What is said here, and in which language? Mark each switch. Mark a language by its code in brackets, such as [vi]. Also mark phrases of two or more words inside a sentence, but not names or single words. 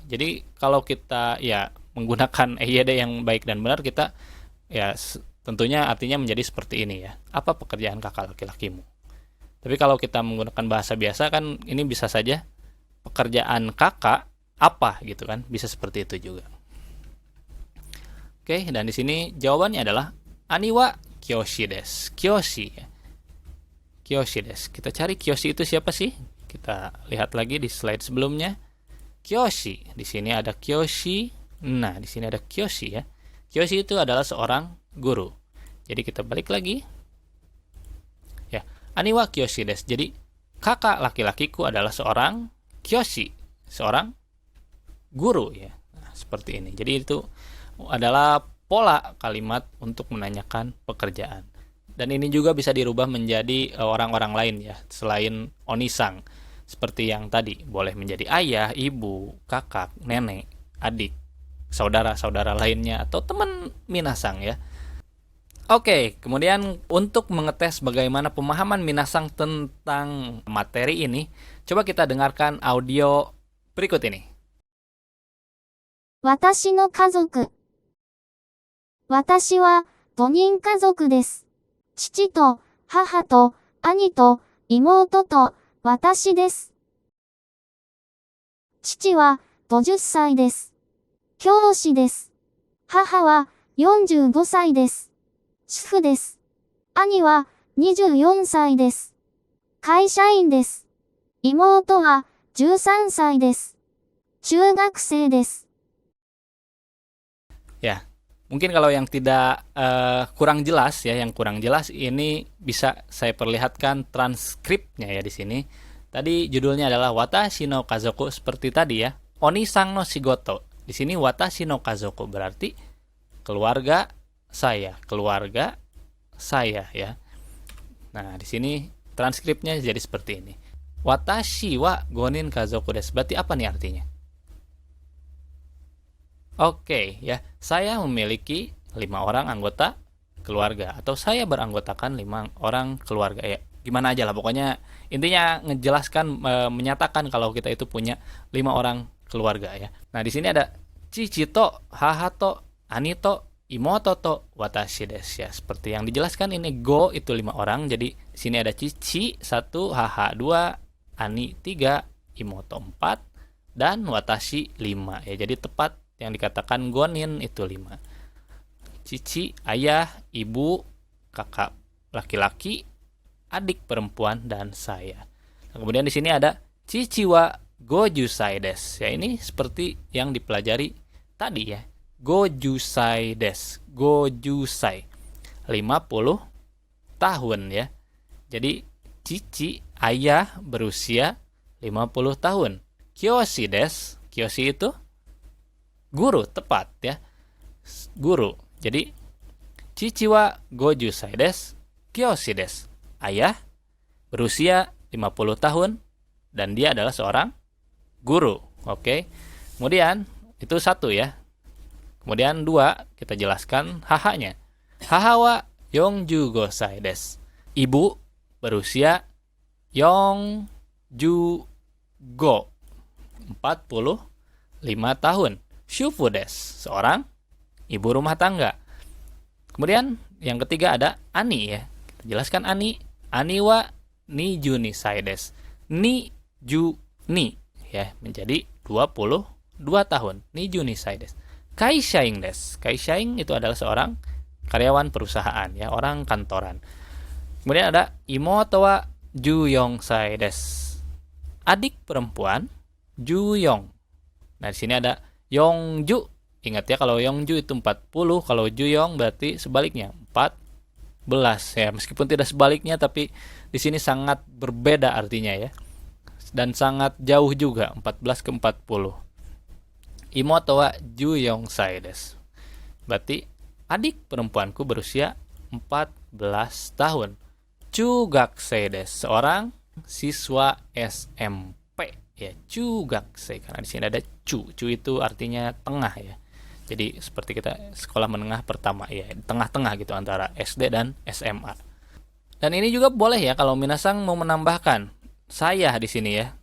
[id] Jadi kalau kita ya menggunakan EYD yang baik dan benar, kita ya tentunya artinya menjadi seperti ini ya. Apa pekerjaan kakak laki-lakimu? Tapi kalau kita menggunakan bahasa biasa kan ini bisa saja pekerjaan kakak apa gitu kan, bisa seperti itu juga. Oke, dan di sini jawabannya adalah [ja] 兄は教師です. [id] Kyoshi ya. [ja] 教師です. [id] Kita cari kyoshi itu siapa sih? Kita lihat lagi di slide sebelumnya. Kyoshi. Di sini ada kyoshi. Nah, di sini ada kyoshi ya. Kyoshi itu adalah seorang guru. Jadi kita balik lagi. Ya, [ja] 兄は教師です. [id] Jadi kakak laki-lakiku adalah seorang kyoshi, seorang guru ya. Nah, seperti ini. Jadi itu adalah pola kalimat untuk menanyakan pekerjaan. Dan ini juga bisa dirubah menjadi orang-orang lain ya, selain oni-sang. Seperti yang tadi, boleh menjadi ayah, ibu, kakak, nenek, adik, saudara-saudara lainnya atau teman minasang ya. Oke, kemudian untuk mengetes bagaimana pemahaman minasang tentang materi ini, coba kita dengarkan audio berikut ini. [ja] 私の家族。私は5人家族です。父と母と兄と妹と私です。父は50歳です。教師です。母は45歳です。主婦です。兄は24歳です。会社員です。妹は13歳です。中学生です。 [id] Ya, mungkin kalau yang tidak kurang jelas ya, yang kurang jelas ini bisa saya perlihatkan transkripnya ya di sini. Tadi judulnya adalah Watashi no Kazoku seperti tadi ya. [ja] お兄さんの仕事. [id] Di sini Watashi no Kazoku berarti keluarga saya ya. Nah, di sini transkripnya jadi seperti ini. [ja] 私は五人家族です. [id] Berarti apa nih artinya? Oke, ya. Saya memiliki 5 orang anggota keluarga atau saya beranggotakan 5 orang keluarga ya. Gimana aja lah pokoknya intinya ngejelaskan menyatakan kalau kita itu punya 5 orang keluarga ya. Nah, di sini ada [ja] 父と、母と、兄と、妹と, 私です ya. [id] Seperti yang dijelaskan ini go itu 5 orang. Jadi di sini ada cici 1, haha 2, ani 3, imoto 4 dan watashi 5 ya. Jadi tepat yang dikatakan gonin itu 5. Cici, ayah, ibu, kakak laki-laki, adik perempuan dan saya. Nah, kemudian di sini ada [ja] 父は五十歳です. [id] Ya ini seperti yang dipelajari tadi ya. [ja] 五十歳です。五十歳. [id] 50 tahun ya. Jadi cici ayah berusia 50 tahun. [ja] 教師です. [id] Kyoshi itu guru, tepat ya. Guru. Jadi [ja] 父は五十歳です. 教師です. [id] Ayah berusia 50 tahun dan dia adalah seorang guru. Oke. Kemudian itu 1 ya. Kemudian 2 kita jelaskan hahanya. [ja] 母は45です. [id] Ibu berusia 45 tahun. [ja] 主婦です. [id] Seorang ibu rumah tangga. Kemudian yang ketiga ada ani ya. Kita jelaskan ani. [ja] 兄は22です. [id] Ni ya menjadi 22 tahun. 22 desu. [ja] 会社員です. [id] Kaishain itu adalah seorang karyawan perusahaan ya, orang kantoran. Kemudian ada [ja] 妹は14です. [id] Adik perempuan Juyong. Nah, di sini ada Yongju. Ingat ya kalau Yongju itu 40, kalau Juyong berarti sebaliknya 14 ya. Meskipun tidak sebaliknya tapi di sini sangat berbeda artinya ya. Dan sangat jauh juga 14 ke 40. [ja] 妹は14です. [id] Berarti adik perempuanku berusia 14 tahun. [ja] 中学生です. [id] Seorang siswa SMP ya, chugakusei karena di sini ada chu. Chu itu artinya tengah ya. Jadi seperti kita sekolah menengah pertama ya, tengah-tengah gitu antara SD dan SMA. Dan ini juga boleh ya kalau minasang mau menambahkan saya di sini ya.